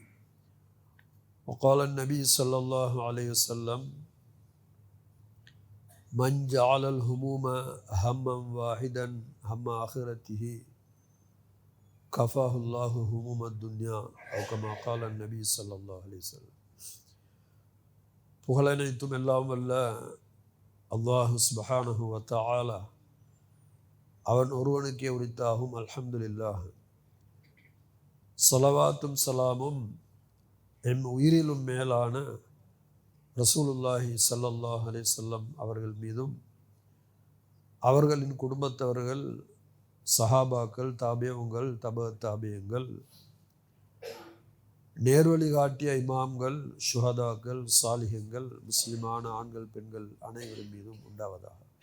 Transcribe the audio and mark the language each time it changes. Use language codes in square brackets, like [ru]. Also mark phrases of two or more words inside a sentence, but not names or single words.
[ar] وقال النبي صلى الله عليه وسلم: من جعل الهموم هما واحدا هم آخرته كفاه الله هموم الدنيا أو كما قال النبي صلى الله عليه وسلم. [ta] புகழனைத்தும் எல்லாம் வல்ல அல்லாஹ் [ar] سبحانه وتعالى [ta] அவன் ஒருவனுக்கே உரித்தாகும். [ar] الحمد لله. [ta] ஸலவாத்தும் சலாமும் என் உயிரிலும் மேலான [ar] رسول الله صلى الله عليه وسلم [ta] அவர்கள் மீதும் அவர்களின் குடும்பத்தவர்கள், சஹாபாக்கள், தாபியங்கள், தாபியங்கள், நேர்வழி காட்டிய இமாம்கள், ஷுஹதாக்கள், சாலிஹங்கள், முஸ்லிமான ஆண்கள், பெண்கள் அனைவரும் மீதும் உண்டாவதாக.